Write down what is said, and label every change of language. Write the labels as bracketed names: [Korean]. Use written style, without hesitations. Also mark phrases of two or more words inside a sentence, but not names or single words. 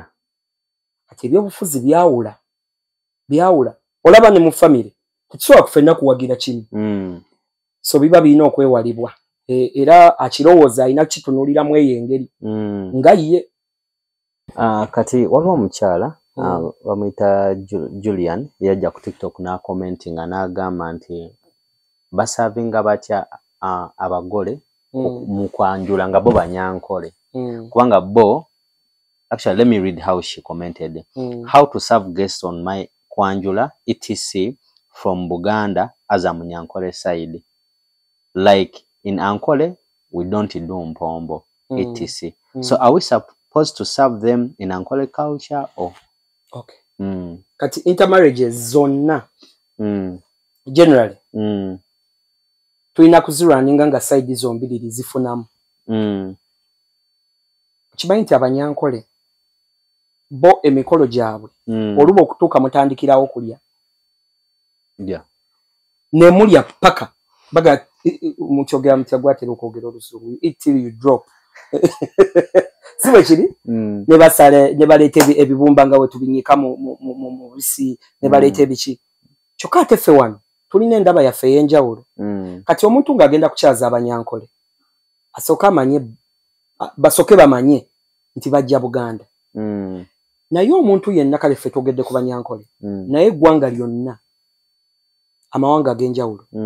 [Ganda] kati ebyobufuzi byawula olaba ne mu famire tekisobola kufenna kuwagira kimu so biba birina okwewalibwa era akirowooza alina kitunuuliramu eyo engeri nga ye kati waliwo omukyala bamuyita Julian yajja ku TikTok n'akomentinga n'agamba nti basavinga batya abagole mu kwanjula nga bo banyankole kubanga bo [English] actually let me read how she commented how to serve guests on my kwanjula etc from Buganda as a Munyankole side like in Ankole we don't do mpombo etc so are we supposed to serve them in Ankole culture or [Ganda] okay kati intermarriages zonna generally tulina kuzirwaninga nga side zombiriri zifunamu kimanyi nti Abanyankole bo emikolo gyabwe oluba okutuuka mutandikirawo kulya nemulya paka baga mukyogera mutya gwatera okwogera olusuku [English] eat till you drop [Ganda] sibe kiri ne baleeta ebibumba nga we tubinyika mu bisi ne baleeta ebiki kyokka ate ffe wano tulina endaba yaffe ey'enjawulo kati omuntu ng'agenda kukyaza Abanyankole basooke bamanye nti bajja Buganda naye omuntu yenna kale ffe twogedde ku Banyankole naye eggwanga lyonna amawanga ag'enjawulo